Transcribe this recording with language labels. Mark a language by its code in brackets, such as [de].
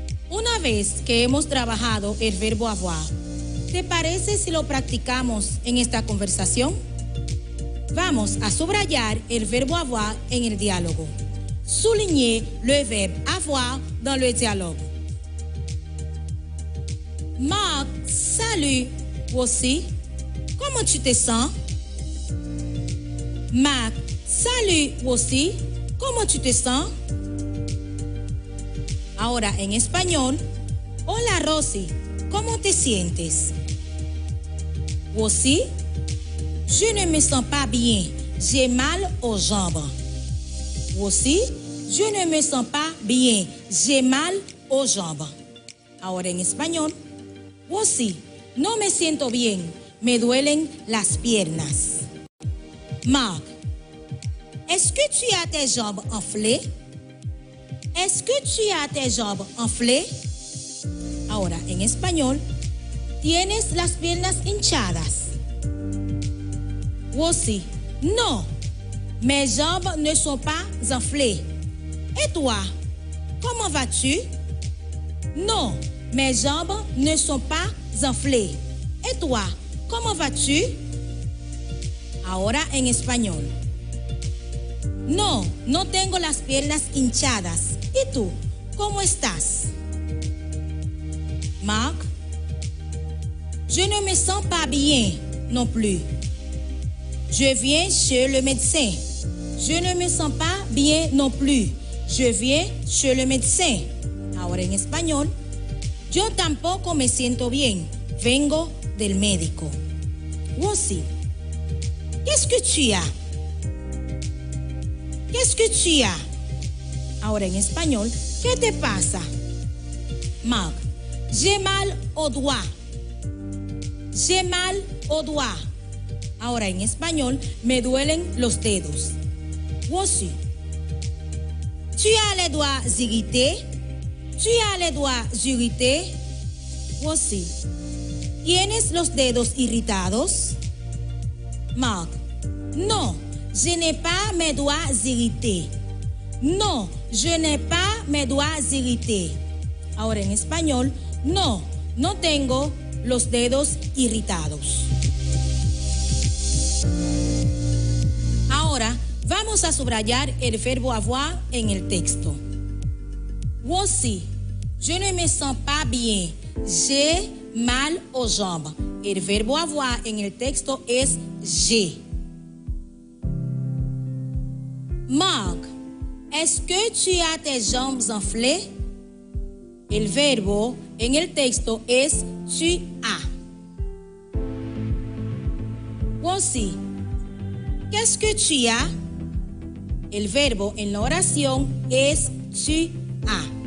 [es] Una vez que hemos trabajado el verbo avoir, ¿te parece si lo practicamos en esta conversación? Vamos a subrayar el verbo avoir en el diálogo. [fr] Soulignez le verbe avoir dans le dialogue. Marc, salut, aussi. Comment tu te sens? Marc, salut, aussi. ¿Cómo tu te sens? [es] Ahora en español. Hola Rosy, ¿cómo te sientes? [fr] Aussi, je ne me sens pas bien, j'ai mal aux jambes. Aussi, je ne me sens pas bien, j'ai mal aux jambes. [es] Ahora en español. Aussi, no me siento bien, me duelen las piernas. [fr] Marc, est-ce que tu as tes jambes enflées? Est-ce que tu as tes jambes enflées? [es] Ahora, en español, ¿tienes las piernas hinchadas? [fr] Aussi, non, mes jambes ne sont pas enflées. Et toi, comment vas-tu? Non, mes jambes ne sont pas enflées. Et toi, comment vas-tu? [es] Ahora en español. No, no tengo las piernas hinchadas. ¿Y tú? ¿Cómo estás? [fr] Marc, je ne me sens pas bien non plus. Je viens chez le médecin. Je ne me sens pas bien non plus. Je viens chez le médecin. [es] Ahora en español. Yo tampoco me siento bien. Vengo del médico. [fr] Aussi, qu'est-ce que tu as? Qu'est-ce que tu as? [es] Ahora en español, ¿qué te pasa? [fr] Marc, j'ai mal au doigt. J'ai mal au doigt. [es] Ahora en español, me duelen los dedos. Aussi, [fr] tu as les doigts irrités? Tu as les doigts irrités? Aussi, [es] ¿tienes los dedos irritados? [fr] Marc, non, je n'ai pas mes doigts irrités. No, je n'ai pas mes doigts irrités. [es] Ahora en español, no, no tengo los dedos irritados. Ahora vamos a subrayar el verbo avoir en el texto. [fr] Aussi, je ne me sens pas bien. J'ai mal aux jambes. [es] El verbo avoir en el texto es j'ai. [fr] Marc, est-ce que tu as tes jambes enflées? [es] El verbo en el texto es tu as. Aussi, [fr] qu'est-ce que tu as? [es] El verbo en la oración es tu as.